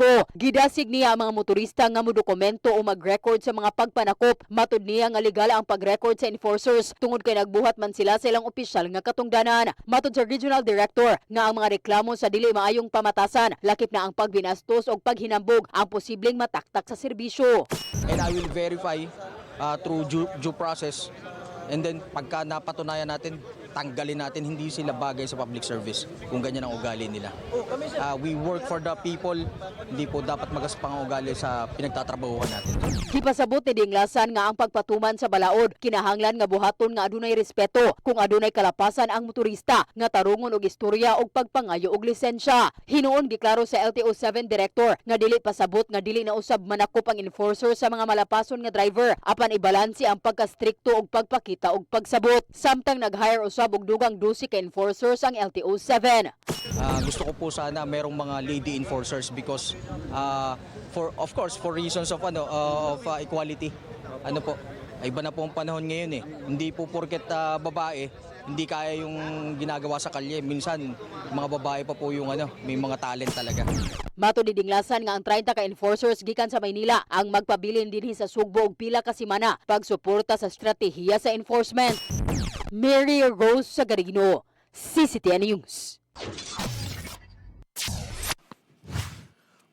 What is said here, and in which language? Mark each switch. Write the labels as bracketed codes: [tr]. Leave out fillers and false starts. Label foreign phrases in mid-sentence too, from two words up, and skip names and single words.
[ceb] Gidasig niya ang mga motorista nga modokumento o mag-record sa mga pagpanakop. Matud niya nga legal ang pag-record sa enforcers tungod kay nagbuhat man sila sa ilang opisyal nga katungdanan. Matud sa Regional Director nga ang mga reklamo sa dili maayong pamatasan, lakip na ang pagbinastos o paghinambog ang posibleng mataktak sa serbisyo. [en] And I will verify through due process, and then [tl] pagka napatunayan natin, tanggalin natin, hindi sila bagay sa [en] public service [tl] kung ganyan ang ugali nila. [en] We work for the people, [tl] hindi po dapat magaspang ang ugali sa pinagtatrabahuhan natin. [ceb] Gipasabot ni Dinglasan nga ang pagpatuman sa balaod kinahanglan nga buhaton nga adunay respeto kung adunay kalapasan ang motorista nga tarungon og istorya og pagpangayo og lisensya. Hinuon giklaro sa LTO7 Director nga dili pasabot nga dili na usab manakop ang enforcer sa mga malapason nga driver apan ibalansi ang pagkastrikto og pagpakita og pagsabot. Samtang nag-hire usab og dugang 12 ka enforcers ang LTO7. [tl] Gusto ko po sana merong mga [en] lady enforcers because for reasons of equality. [tl] Ano po, iba na po ang panahon ngayon eh. Hindi po porket babae, hindi kaya yung ginagawa sa kalye. Minsan mga babae pa po yung may mga talent talaga. [ceb] Mato ni Dinglasan nga ang 30 ka enforcers gikan sa Maynila ang magpabilin dinhi sa Sugbo og pila ka semana pagsuporta sa estratehiya sa enforcement. Mary Rose Sagarino, CCTN News.